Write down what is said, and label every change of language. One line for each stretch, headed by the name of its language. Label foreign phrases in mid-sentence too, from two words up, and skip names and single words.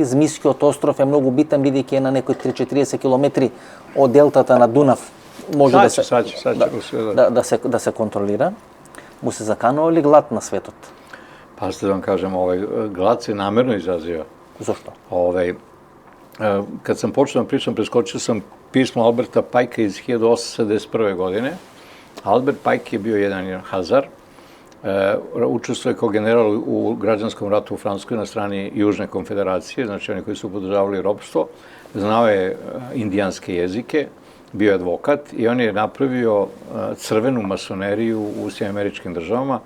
Macedonian: Змискиот остров е многу битен, бидејќи е на некои 30-40 километри од делтата на Дунав. Може да се контролира. Му се заканува ли глад на светот?
Serbian: Pa ste da vam kažem, glad se namerno izaziva. Zašto? Kad sam počeo da pričam, preskočio sam pismo Alberta Pajka iz 1871. godine. Albert Pajk je bio jedan Hazar, učestvuje kao general u građanskom ratu u Francuskoj na strani Južne konfederacije, znači oni koji su podržavali ropstvo, znao je indijanske jezike, bio je advokat i on je napravio crvenu masoneriju u Sjedinjenim državama.